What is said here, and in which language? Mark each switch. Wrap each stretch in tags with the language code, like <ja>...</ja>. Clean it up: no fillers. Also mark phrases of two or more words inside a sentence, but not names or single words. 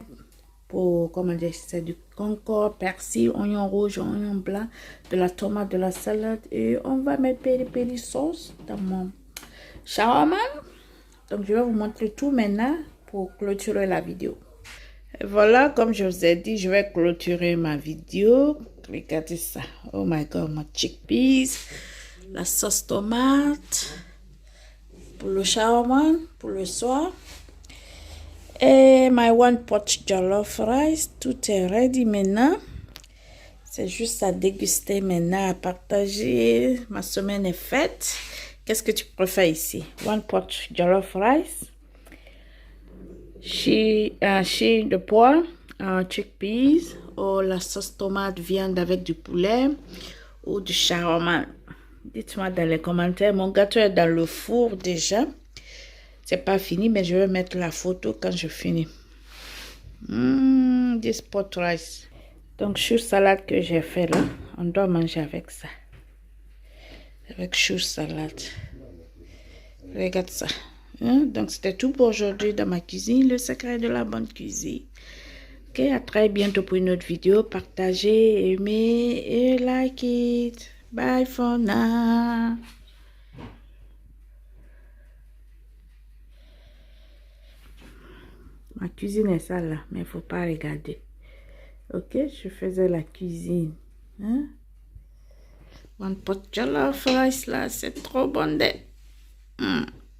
<fr>Pour, comment dire, c'est du concombre, persil, oignon rouge, oignon blanc, de la tomate, de la salade. Et on va mettre peri sauce dans mon shawarma. Donc, je vais vous montrer tout maintenant pour clôturer la vidéo. Et voilà, comme je vous ai dit, je vais clôturer ma vidéo. Regardez ça.</fr> <en>Oh my god,</en> <fr>mon chickpeas. La sauce tomate. Pour le shawarma, pour le soir.</fr> <en>Et my one pot jollof rice.</en> <fr>Tout est ready maintenant. C'est juste à déguster maintenant, à partager. Ma semaine est faite. Qu'est-ce que tu préfères ici?</fr> <en>One pot jollof rice.</en> <fr>Chie de pois, chickpeas, ou la sauce tomate viande avec du poulet ou du shawarma. Dites-moi dans les commentaires. Mon gâteau est dans le four déjà. C'est pas fini, mais je vais mettre la photo quand je finis.</fr> <en>This pot rice.</en> <fr>Donc, chou salade que j'ai fait là, on doit manger avec ça. Avec chou salade. Regarde ça. Donc, c'était tout pour aujourd'hui dans ma cuisine. Le secret de la bonne cuisine. Ok, à très bientôt pour une autre vidéo. Partagez, aimez et</fr> <en>like it. Bye for now.</en> <fr>Ma cuisine est sale là, mais il ne faut pas regarder. Ok, je faisais la cuisine.</fr> <en>One pot jollof rice</en> <fr>là, c'est trop bon.</fr>